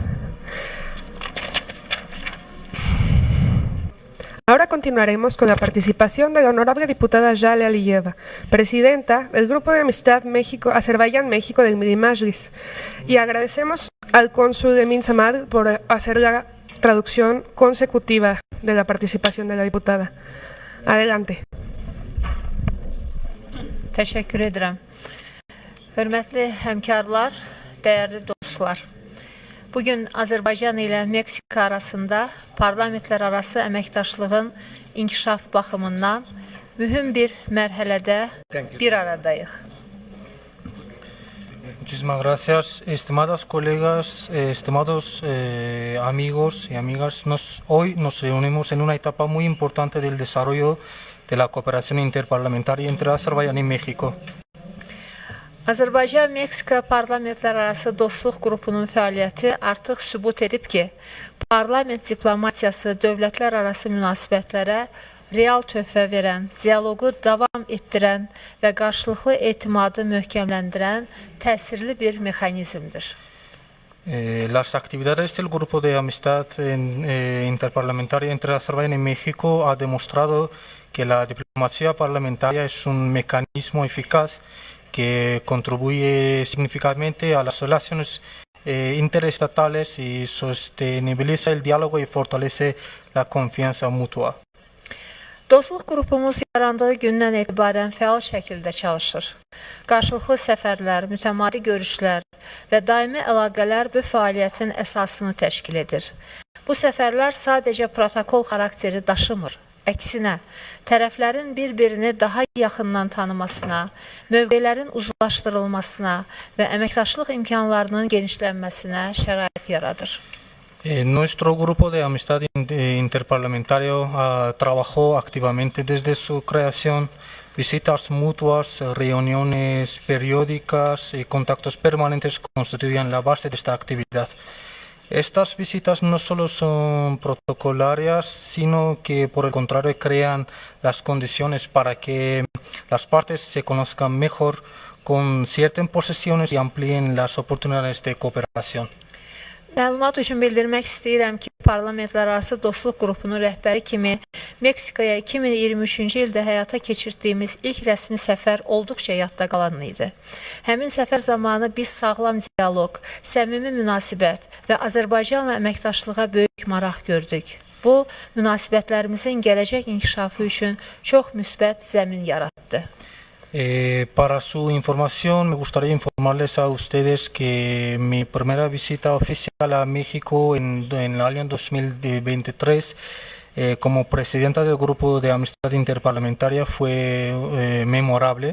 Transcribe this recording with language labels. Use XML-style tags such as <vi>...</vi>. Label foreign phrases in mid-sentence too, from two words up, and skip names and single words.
<es>Ahora continuaremos con la participación de la honorable diputada Jale Aliyeva, presidenta del Grupo de Amistad Azerbaiyán-México del Milli Majlis, y agradecemos al cónsul Emin Samad por hacer la traducción consecutiva de la participación de la diputada. Adelante.</es> <tr>Teşekkür ederim.</tr> <az>Hörmətli həmkarlar, dəyərli dostlar. Bugün Azərbaycan ilə Meksika arasında parlamentlər arası əməkdaşlığın inkişaf baxımından mühüm bir mərhələdə bir aradayıq.</az> <es>Muchísimas gracias, estimadas colegas, estimados amigos y amigas. Hoy nos reunimos en una etapa muy importante del desarrollo de la cooperación interparlamentaria entre Azerbaiyán y México.</es> <az>Azərbaycan-Meksika parlamentlər arası dostluq qrupunun fəaliyyəti artıq sübut edib ki, parlament diplomatiyası dövlətlər arası münasibətlərə real töhfə verən, dialoqu davam etdirən və qarşılıqlı etimadı möhkəmləndirən təsirli bir mexanizmdir.</az> <es>Las actividades del Grupo de Amistad Interparlamentaria entre Azerbaiyán y México ha demostrado que la diplomacia parlamentaria es un mecanismo eficaz que contribuye significativamente a las relaciones interestatales y sostenibiliza el diálogo y fortalece la confianza mutua.</es> <az>Dostluq qrupumuz yarandığı gündən etibarən fəal şəkildə çalışır. Qarşılıqlı səfərlər, mütəmadi görüşlər və daimi əlaqələr bu fəaliyyətin əsasını təşkil edir. Bu səfərlər sadəcə protokol xarakteri daşımır. Əksinə, tərəflərin bir-birini daha yaxından tanımasına, mövqelərin uzlaşdırılmasına və əməkdaşlıq imkanlarının genişlənməsinə şərait yaradır.</az> <es>Nuestro grupo de amistad interparlamentario trabajó activamente desde su creación, visitas mutuas, reuniones periódicas y contactos permanentes constituían la base de esta actividad. Estas visitas no solo son protocolarias, sino que por el contrario crean las condiciones para que las partes se conozcan mejor, concierten posesiones y amplíen las oportunidades de cooperación.</es> <az>Məlumat üçün bildirmək istəyirəm ki, parlamentlərarası dostluq qrupunun rəhbəri kimi Meksikaya 2023-cü ildə həyata keçirdiyimiz ilk rəsmi səfər olduqca yadda qalan idi. Həmin səfər zamanı biz sağlam dialoq, səmimi münasibət və Azərbaycanla əməkdaşlığa böyük maraq gördük. Bu, münasibətlərimizin gələcək inkişafı üçün çox müsbət zəmin yaratdı.</az> <es>Para su información, me gustaría informarles a ustedes que mi primera visita oficial a México en el año 2023 como presidenta del Grupo de Amistad Interparlamentaria fue memorable.</es>